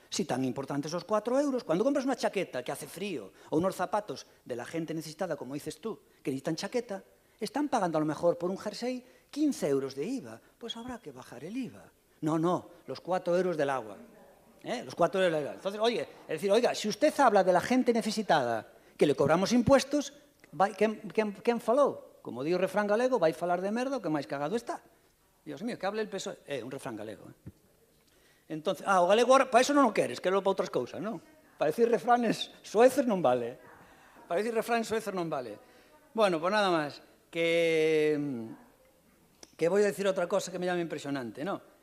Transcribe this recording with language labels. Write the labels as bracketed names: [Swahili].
[Spanish] Si tan importantes esos 4 euros, cuando compras una chaqueta que hace frío o unos zapatos de la gente necesitada, como dices tú, que necesitan chaqueta, están pagando a lo mejor por un jersey 15 euros de IVA. Pues habrá que bajar el IVA. No, los 4 euros del agua. Los 4 euros del agua. Entonces, oiga, si usted habla de la gente necesitada que le cobramos impuestos, [Galician] quen falou? Como di o refrán galego, vai falar de merda o que máis cagado está. [Spanish] Dios mío, que hable el PSOE. [Galician] Un refrán galego. Entonces, o galego ahora, para eso non o queres, quero para outras cousas, non? [Spanish] Para decir refranes sueces non vale. Para decir refranes sueces non vale. Bueno, pues nada máis, que voy a decir outra cosa que me llama impresionante, ¿no?